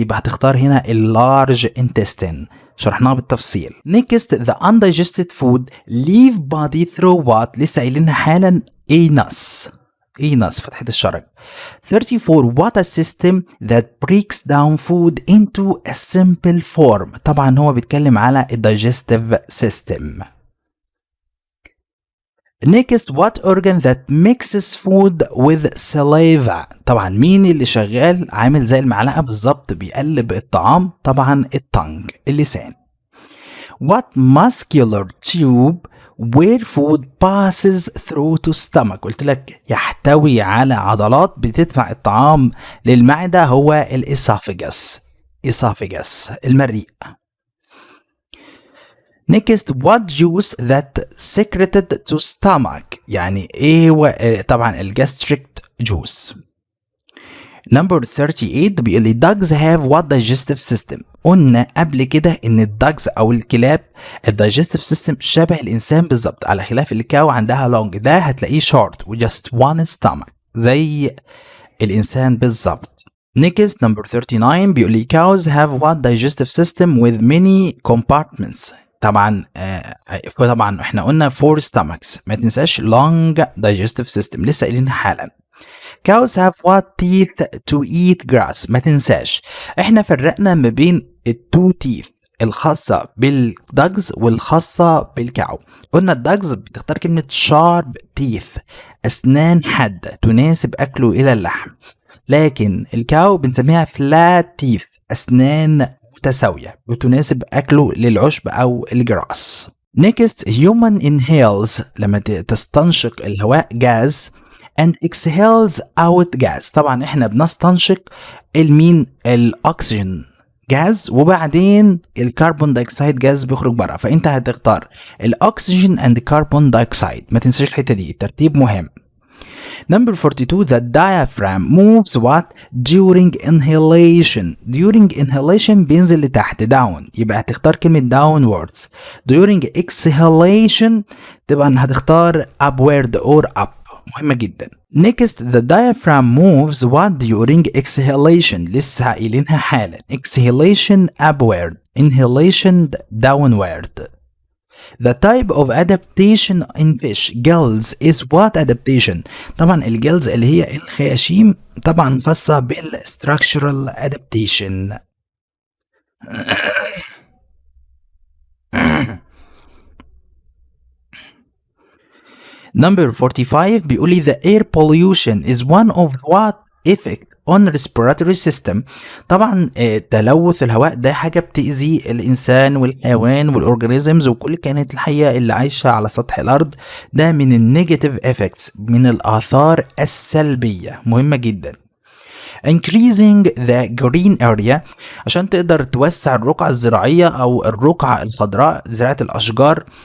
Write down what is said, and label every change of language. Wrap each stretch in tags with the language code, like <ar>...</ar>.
<ar>يبقى هتختار هنا large intestine شرحناها بالتفصيل.</ar> <en>Next the undigested food leave body through what.</en> <ar>لسه قايلينها حالا anus فتحة الشرج.</ar> <en>34 what a system that breaks down food into a simple form.</en> <ar>طبعا هو بيتكلم على digestive system.</ar> <en>Next what organ that mixes food with saliva.</en> <ar>طبعا مين اللي شغال عامل زي المعلقة بالظبط بيقلب الطعام. طبعا التانج اللسان.</ar> <en>What muscular tube where food passes through to stomach.</en> <ar>قلت لك يحتوي على عضلات بتدفع الطعام للمعدة هو الاسophagus المريء.</ar> <en>Next what juice that secreted to stomach.</en> <ar>يعني ايه هو طبعا الجاستريك جوس.</ar> <en>Number 38</en> <ar>بيقول لي</ar> <en>dogs have what digestive system.</en> <ar>قلنا قبل كده ان الدوجز او الكلاب الدايجستيف سيستم شبه الانسان بالظبط على خلاف الكاو عندها لونج ده هتلاقيه شورت وجاست وان stomach زي الانسان بالظبط.</ar> <en>Next number 39</en> <ar>بيقول لي</ar> <en>cows have what digestive system with many compartments.</en> <ar>طبعا احنا قلنا 4 stomachs ما تنساش</ar> <en>long digestive system</en> <ar>لسه قايلينها حالا.</ar> <en>Cows have what teeth to eat grass.</en> <ar>ما تنساش احنا فرقنا ما بين التو teeth الخاصة بالدجز والخاصة بالكاو. قلنا الدجز بتختار كلمة sharp teeth أسنان حادة تناسب أكله إلى اللحم، لكن الكاو بنسميها flat teeth أسنان متساوية وتناسب أكله للعشب أو الجراس.</ar> <en>Next human inhales</en> <ar>لما تستنشق الهواء</ar> <en>gas and exhales out gas.</en> <ar>طبعا احنا بنستنشق الاكسجين جاز وبعدين الكربون دايوكسيد جاز بيخرج بره، فانت هتختار الاكسجين اند كربون دايوكسيد. ما تنساش الحته دي، الترتيب مهم.</ar> <en>Number 42, the diaphragm moves what during inhalation. During inhalation</en> <ar>بينزل لتحت down، يبقى هتختار كلمة downwards.</ar> <en>During exhalation</en> <ar>طبعا هتختار</ar> <en>upward or up.</en> <ar>مهمة جدا.</ar> <en>Next, the diaphragm moves what during exhalation.</en> <ar>لسه قايلينها حالا.</ar> <en>Exhalation upward, inhalation downward. The type of adaptation in fish gills is what adaptation.</en> <ar>طبعا الجلز اللي هي الخياشيم طبعا خاصة بالstructural adaptation.</ar> <en>Number 45</en> <ar>بيقول لي</ar> <en>the air pollution is one of what effect on respiratory system.</en> <ar>طبعا تلوث الهواء ده حاجة بتأذي الإنسان والحيوان والأورجانيزمز وكل الكائنات الحية اللي عايشة على سطح الأرض. ده من النيجاتيف effects، من الآثار السلبية. مهمة جدا.</ar> <en>increasing the green area</en> <ar>عشان تقدر توسع الرقعة الزراعية أو الرقعة الخضراء، زراعة الأشجار.</ar>